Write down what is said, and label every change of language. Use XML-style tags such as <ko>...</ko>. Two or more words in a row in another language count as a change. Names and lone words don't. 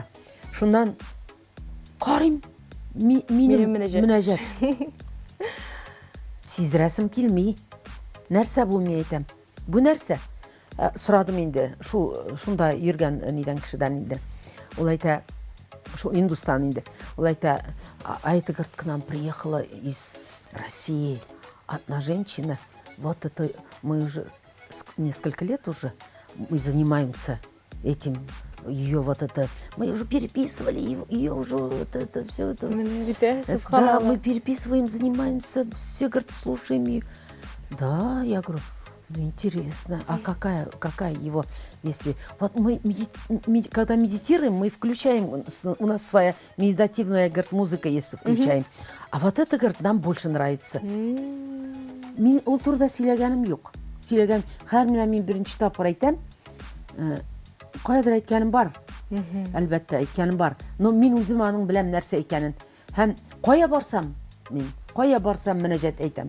<tt>Шуннан карыйм, минем мөнәҗәт. Сиздерәсем килми. Нәрсә бу, мен әйтәм? Бу нәрсә? Сорадым инде, шунда йөргән нидән кешедән инде. Ул әйтә, шул Индустан инде. Ул әйтә,</tt> <ru>а это, говорит, к нам приехала из России одна женщина. Вот это мы уже несколько лет уже мы занимаемся этим. Ее вот это, мы уже переписывали, ее уже вот это все это. Да, мы переписываем, занимаемся, все, говорит, слушаем ее. Да, я говорю, ну интересно, а какая его действие? Вот мы, когда медитируем, мы включаем, у нас своя медитативная, говорит, музыка есть, включаем. А вот это, говорит, нам больше нравится.</ru> <tt>Мин ул турда сөйләгәнем юк. Сөйләгән, һәр мин беренче тапкыр әйтәм. Кайдыр әйткәнем бар. Әлбәттә әйткәнем бар. Но мин үзем аның беләм нәрсә икәнен. Һәм кая барсам мөнәҗәт әйтәм.</tt>